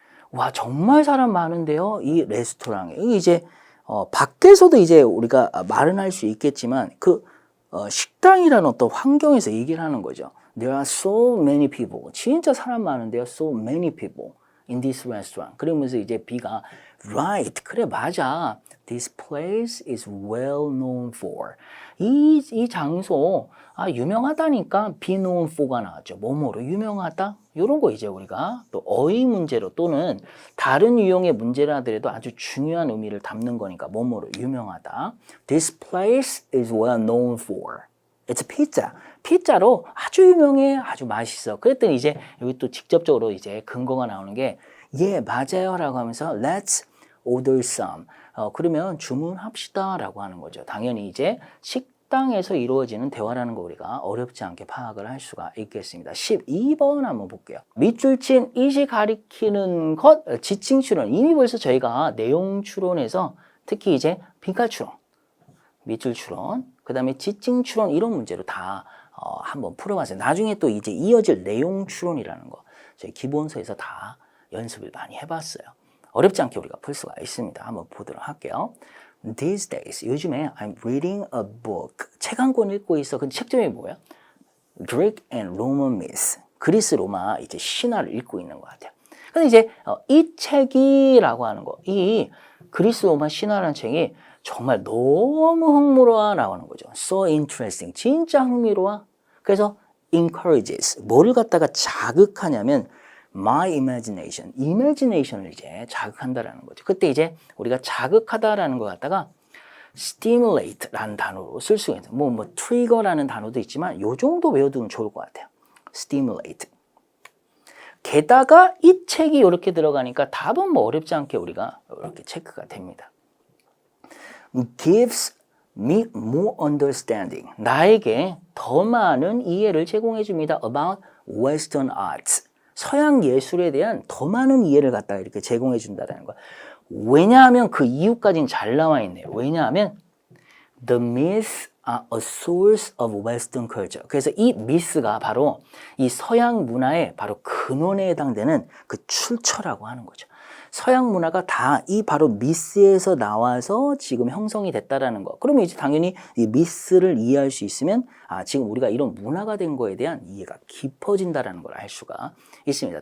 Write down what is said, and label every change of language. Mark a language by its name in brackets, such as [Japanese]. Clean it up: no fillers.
[Korean] 와 정말 사람 많은데요. 이 레스토랑에 이제 밖에서도 이제 우리가 말은 할 수 있겠지만 그 식당이라는 어떤 환경에서 얘기를 하는 거죠. [English] There are so many people. [Korean] 진짜 사람 많은데요. [English] So many people in this restaurant. [Korean] 그러면서 이제 B가 [English] Right. [Korean] 그래 맞아. [English] This place is well known for. [Korean] 이 장소 유명하다니까 [English] be known for [Korean] 가 나왔죠. 뭐뭐로 유명하다? 이런 거 이제 우리가 또 어휘 문제로 또는 다른 유형의 문제라 하더라도 아주 중요한 의미를 담는 거니까 뭐뭐로 유명하다. [English] This place is well known for. It's pizza. [Korean] 피자로 아주 유명해, 아주 맛있어. 그랬더니 이제 여기 또 직접적으로 이제 근거가 나오는 게 예, 맞아요 라고 하면서 [English] Let's order some. [Korean] 그러면 주문합시다 라고 하는 거죠. 당연히 이제 식당에서 이루어지는 대화라는 거 우리가 어렵지 않게 파악을 할 수가 있겠습니다. 12번 한번 볼게요. 밑줄 친 이시 가리키는 것, 지칭 추론. 이미 벌써 저희가 내용 추론에서 특히 이제 빈칸 추론, 밑줄 추론, 그 다음에 지칭 추론 이런 문제로 다 한번 풀어봤어요. 나중에 또 이제 이어질 내용 추론이라는 거 저희 기본서에서 다 연습을 많이 해봤어요. 어렵지 않게 우리가 풀 수가 있습니다. 한번 보도록 할게요. [English] These days, [Korean] 요즘에 [English] I'm reading a book. [Korean] 책 한 권 읽고 있어. 근데 책 제목이 뭐야? [English] Greek and Roman myths. [Korean] 그리스 로마 이제 신화를 읽고 있는 것 같아요. 근데 이제 이 책이라고 하는 거, 이 그리스 로마 신화라는 책이 정말 너무 흥미로워 나오는 거죠. [English] So interesting. [Korean] 진짜 흥미로워. 그래서 encourages. 뭐를 갖다가 자극하냐면 [English] my imagination. [Korean] imagination을 이제 자극한다라는 거죠. 그때 이제 우리가 자극하다라는 거 갖다가 stimulate라는 단어로 쓸 수가 있어요. 뭐 trigger라는 단어도 있지만 요 정도 외워두면 좋을 것 같아요. [English] stimulate. [Korean] 게다가 이 책이 이렇게 들어가니까 답은 뭐 어렵지 않게 우리가 이렇게 체크가 됩니다. [English] gives me more understanding. [Korean] 나에게 더 많은 이해를 제공해 줍니다. [English] about Western arts. [Korean] 서양 예술에 대한 더 많은 이해를 갖다가 이렇게 제공해 준다는 거야. 왜냐하면 그 이유까지는 잘 나와 있네요. [English] 왜냐하면 the myths are a source of Western culture. [Korean] 그래서 이 미스가 바로 이 서양 문화의 바로 근원에 해당되는 그 출처라고 하는 거죠. 서양 문화가 다 이 바로 미스에서 나와서 지금 형성이 됐다라는 거. 그러면 이제 당연히 이 미스를 이해할 수 있으면 지금 우리가 이런 문화가 된 거에 대한 이해가 깊어진다라는 걸 알 수가 있습니다.